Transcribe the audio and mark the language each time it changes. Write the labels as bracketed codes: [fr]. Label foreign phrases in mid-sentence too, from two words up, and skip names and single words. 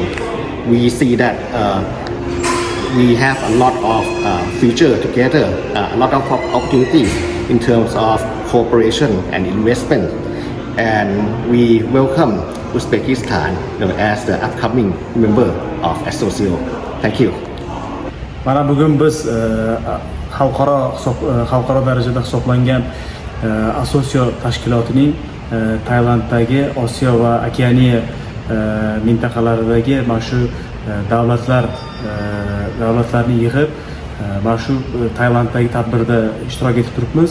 [en] We see that we have a lot of future together, a lot of opportunities in terms of cooperation and investment, and we welcome Uzbekistan as the upcoming member of Associo. Thank you. [uz] Mana bugun biz xalqaro darajada hisoblangan Associo tashkilotining Tailanddagi Osiyo va Okeaniya mintaqalaridagi mana shu davlatlarni yig'ib mana shu Tailanddagi tadbirda ishtirok etib turibmiz.